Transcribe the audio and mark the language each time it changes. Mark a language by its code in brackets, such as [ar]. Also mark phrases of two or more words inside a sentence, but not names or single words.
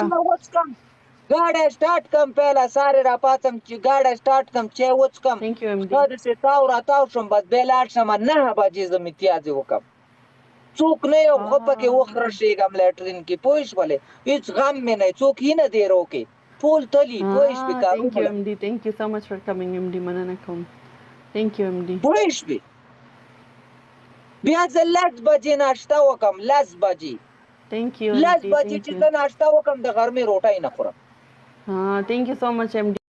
[ps] ګاډی سټارټ کم پهله سارې راپاڅم چې ګاډی سټارټ کم چای وڅکم ښه داسې تاو راتاو شم بس بیا لاړ شم 9 بجې زه متیازې وکړم څوک نه یم ښه پکې وخرشېږم لیټرین کې پوه شولې هېڅ غم مې نه څوک یې نه دی روکې ټول تلي پوه شوې کارونه [en] thank you so much for coming MD [ps] مننه کوم [en] thank you MD [ps] پوه شوې بیا زه 10 بجې ناشته وکړم 10 بجې 10 بجې چې زه ناشته وکړم د غرمې روټۍ نه خورم [en] thank you so much MD